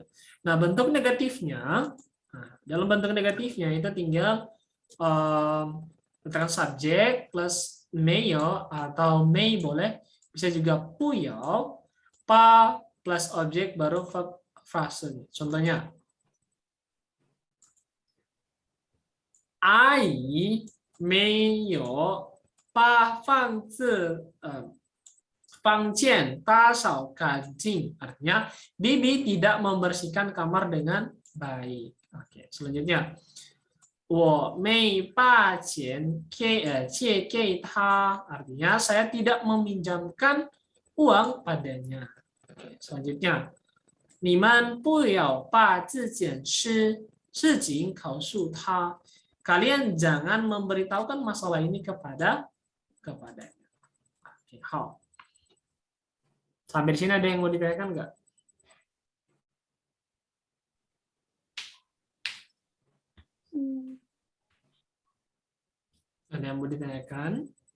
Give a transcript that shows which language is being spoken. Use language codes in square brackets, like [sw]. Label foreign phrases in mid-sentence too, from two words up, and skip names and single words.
[id] Nah, bentuk negatifnya, dalam bentuk negatifnya itu tinggal letakkan subjek plus meyo atau mei boleh, bisa juga puyo, pa plus objek baru verb frase. Contohnya, [zh] 阿姨没有把房间打扫干净. [id] Artinya, Bibi tidak membersihkan kamar dengan baik. Oke, selanjutnya. [zh] 我没把钱借给他. [id] Artinya, saya tidak meminjamkan uang padanya. Oke, selanjutnya. [zh] 你们不要把这件事情告诉他. [id] Kalian jangan memberitahukan masalah ini kepadanya. Oke, 好. Sampai di sini ada yang mau ditanyakan nggak? Ada yang mau ditanyakan?